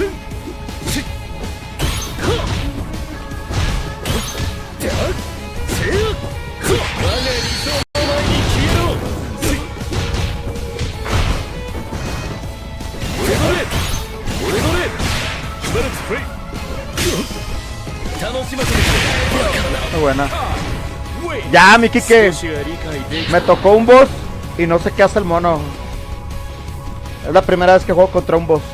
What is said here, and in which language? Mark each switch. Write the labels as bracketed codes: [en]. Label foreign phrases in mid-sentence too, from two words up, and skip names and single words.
[ja] しっ。はっ。だ。せや。我が理想の前に消えろ。俺のれ。俺のれ。しばらくプレイ。楽しませてくれ。 [es] Muy buena. Ya, mi Kike. Me tocó un boss y no sé qué hace el mono. Es la primera vez que juego contra un boss.